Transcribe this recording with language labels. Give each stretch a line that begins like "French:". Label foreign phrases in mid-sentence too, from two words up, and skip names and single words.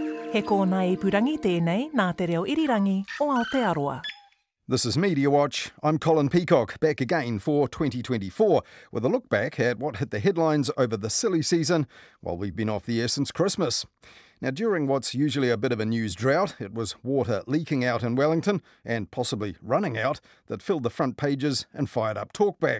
Māori: He kōna ipurangi tēnei nā te reo irirangi o Aotearoa.
English: This is Mediawatch. I'm Colin Peacock, back again for 2024, with a look back at what hit the headlines over the silly season while we've been off the air since Christmas. Now, during what's usually a bit of a news drought, it was water leaking out in Wellington, and possibly running out, that filled the front pages and fired up talkback.